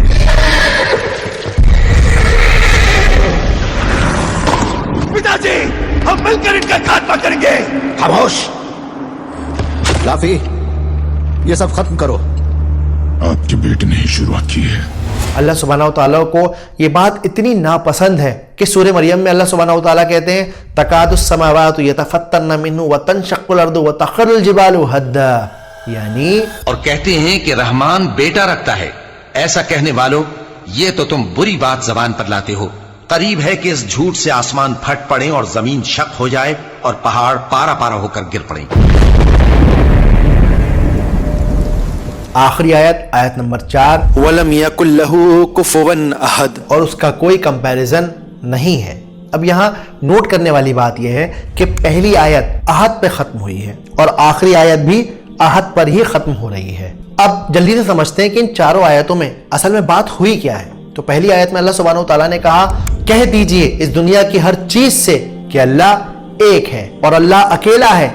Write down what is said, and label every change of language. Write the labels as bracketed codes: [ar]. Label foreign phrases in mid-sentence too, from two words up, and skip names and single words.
[hi] पिताजी, हम मिलकर इनका खात्मा करेंगे। खामोश। लाफी, ये सब खत्म करो। आपके बेटे ने ही शुरुआत की है। [ar] الله سبحانه وتعالى [hi] को ये बात इतनी नापसंद है कि सूरह मरियम में [ar] الله سبحانه وتعالى [hi] कहते हैं [ar] تكاد السماوات يتفطرن منه وتنشق الأرض وتخر الجبال هدا, [hi] यानी और कहते हैं कि रहमान बेटा रखता है। ऐसा कहने वालों, ये तो तुम बुरी बात जबान पर लाते हो। करीब है कि इस झूठ से आसमान फट पड़े और जमीन शक हो जाए और पहाड़ पारा पारा होकर गिर पड़े। आखिरी आयत, आयत नंबर 4, [ar] ولم يكن له كفوا أحد, [hi] और उसका कोई कंपैरिजन नहीं है। अब यहाँ नोट करने वाली बात यह है कि पहली आयत अहद पे खत्म हुई है और आखिरी आयत भी अहद पर ही खत्म हो रही है। अब जल्दी से समझते हैं कि इन चारों आयतों में असल में बात हुई क्या है। तो पहली आयत में [ar] الله سبحانه وتعالى [hi] ने कहा, कह दीजिए इस दुनिया की हर चीज से कि अल्लाह एक है और अल्लाह अकेला है।